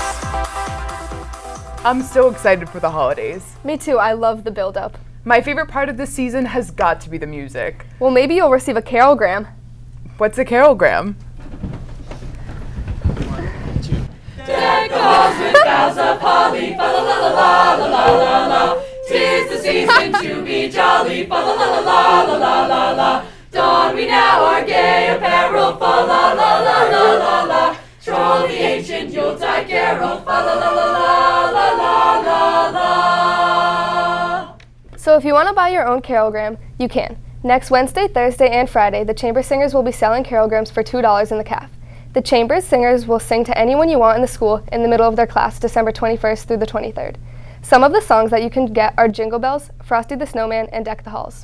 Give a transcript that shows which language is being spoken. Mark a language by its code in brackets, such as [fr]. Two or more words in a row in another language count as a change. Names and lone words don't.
[en] I'm so excited for the holidays. Me too, I love the build-up. My favorite part of this season has got to be the music. Well, maybe you'll receive a carogram. What's a carogram? Deck halls with boughs of holly, fa la la la la la la la. 'Tis the season to be jolly, fa la la la la la la la. Don we now our gay apparel, fa la la la la la la. Troll the ancient Yuletide carol, fa la la la la la la la. So if you want to buy your own carogram, you can. Next Wednesday, Thursday, and Friday, the Chamber Singers will be selling carograms for $2 in the caf. The Chamber's singers will sing to anyone you want in the school in the middle of their class, December 21st through the 23rd. Some of the songs that you can get are Jingle Bells, Frosty the Snowman, and Deck the Halls.